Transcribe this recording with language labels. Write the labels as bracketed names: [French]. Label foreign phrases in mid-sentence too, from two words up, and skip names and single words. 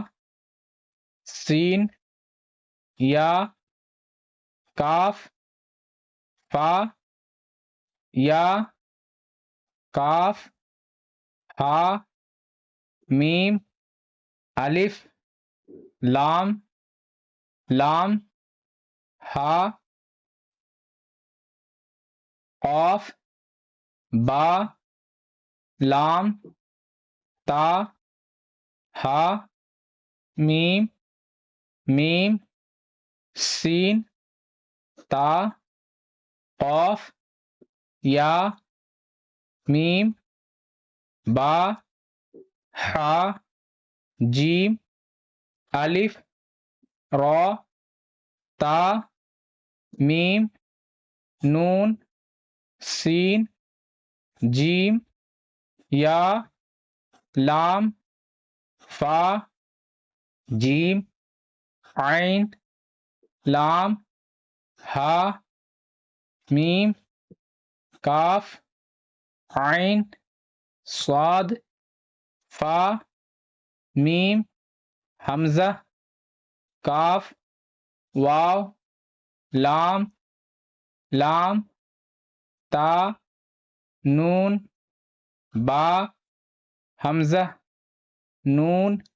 [Urdu] سین یا کاف فا یا کاف ہا میم الف لام لام ہا قاف با لام تا ہا میم میم سین تا قاف یا میم با ہا جیم الف را تا میم نون سین جیم یا لام فا جیم عین لام ہا میم کاف عین صاد فا میم حمزہ کاف واو لام لام تا نون با حمزہ نون۔